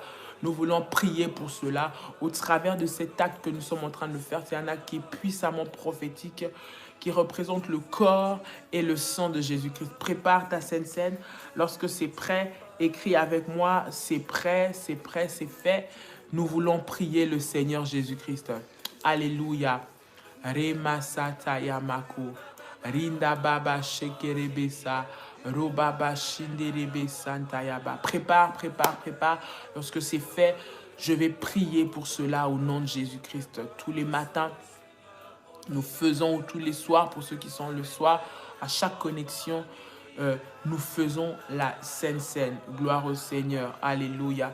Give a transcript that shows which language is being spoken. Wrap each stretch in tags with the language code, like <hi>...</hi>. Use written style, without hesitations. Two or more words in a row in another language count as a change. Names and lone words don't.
<fr>Nous voulons prier pour cela. Au travers de cet acte que nous sommes en train de faire, c'est un acte qui est puissamment prophétique, qui représente le corps et le sang de Jésus-Christ. Prépare ta Sainte Seine. Lorsque c'est prêt, écris avec moi, c'est prêt, c'est prêt, c'est fait. Nous voulons prier le Seigneur Jésus-Christ. Alléluia. Rema sataya mako. Rinda baba shekerebesa. Robaba shinderebe santayaba. Prépare, prépare, prépare. Lorsque c'est fait, je vais prier pour cela au nom de Jésus-Christ. Tous les matins, nous faisons, tous les soirs, pour ceux qui sont le soir, à chaque connexion, nous faisons la Sainte Seine. Gloire au Seigneur. Alléluia.</fr>